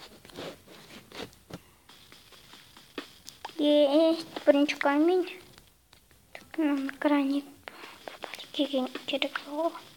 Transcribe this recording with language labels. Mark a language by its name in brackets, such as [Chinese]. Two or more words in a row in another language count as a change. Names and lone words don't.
[Russian] Есть бірінші камень. Нам гранит [Kazakh] керек ғой.